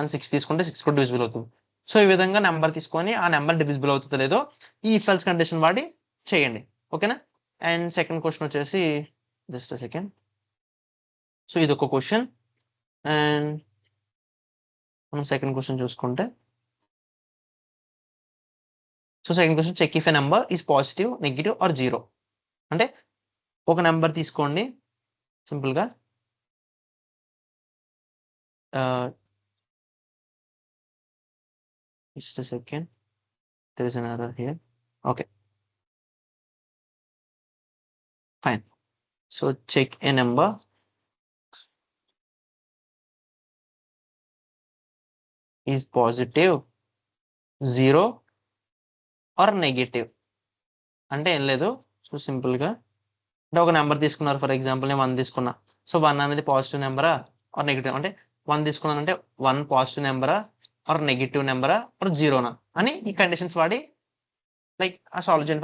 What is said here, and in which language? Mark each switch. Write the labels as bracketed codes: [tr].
[te] And 6 తీసుకుంటే 6 కూడా divisible అవుతుంది. సో ఈ విధంగా నెంబర్ తీసుకొని ఆ నెంబర్ డివిజిబుల్ అవుతుందో లేదో ఈ ఇఫ్ ఎల్స్ కండిషన్ వాడి చేయండి. ఓకేనా? అండ్ సెకండ్ క్వశ్చన్ వచ్చేసి, [en] just second, [te] సో ఇది ఒక క్వశ్చన్. అండ్ మనం సెకండ్ క్వశ్చన్ చూసుకుంటే, so second question, [en] Check if a number is positive, negative or zero. [te] అంటే ఒక నెంబర్ తీసుకోండి సింపుల్ గా, [en] just a second, there is an error here. Okay, fine. So check a number is positive, zero or negative. [te] అంటే ఏం లేదు, so simple గా అంటే ఒక నెంబర్ తీసుకున్నారు, ఫర్ ఎగ్జాంపుల్ నేను 1 తీసుకున్నా. సో 1 అనేది పాజిటివ్ నెంబరా ఆర్ నెగిటివ్, అంటే 1 తీసుకున్నానంటే 1 పాజిటివ్ నెంబరా ఆర్ నెగిటివ్ నెంబరా ఆర్ జీరోనా అని ఈ కండిషన్స్ వాడి లైక్ ఆ సాల్వ్ చేయండి.